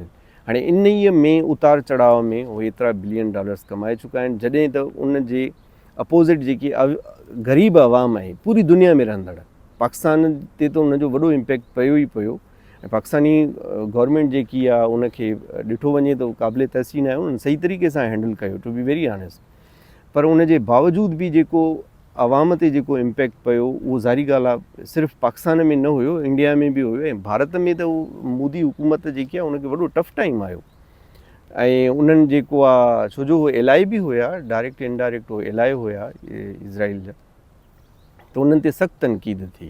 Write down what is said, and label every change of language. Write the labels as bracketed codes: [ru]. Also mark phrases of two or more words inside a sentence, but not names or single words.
[sd] हाणे इन ई में उतार चढ़ाव में उहे एतिरा $1 बिलियन कमाए चुका आहिनि, जॾहिं त उन जे अपोज़िट जेकी ग़रीब आवाम आहे पूरी दुनिया में रहंदड़, पाकिस्तान ते त उनजो वॾो इम्पैक्ट पियो ई पियो ऐं पाकिस्तानी गवर्नमेंट जेकी आहे उनखे ॾिठो वञे त क़ाबिले तहसीन आहे, उन्हनि सही तरीक़े सां हैंडल कयो, [en] To be very honest. [sd] पर उनजे बावजूद बि जेको आवाम ते जेको इम्पैक्ट पियो उहो ज़ाहिरी ॻाल्हि आहे सिर्फ़ु पाकिस्तान में न हुयो, इंडिया में बि हुयो ऐं भारत में त उहो मोदी हुकूमत जेकी आहे उनखे वॾो [en] tough time [sd] आयो ऐं उन्हनि जेको आहे छो जो उहे एलाई बि हुया, [en] direct indirect [sd] उहे एलाई हुया इज़राइल जा, त उन्हनि ते सख़्तु तनक़ीद थी।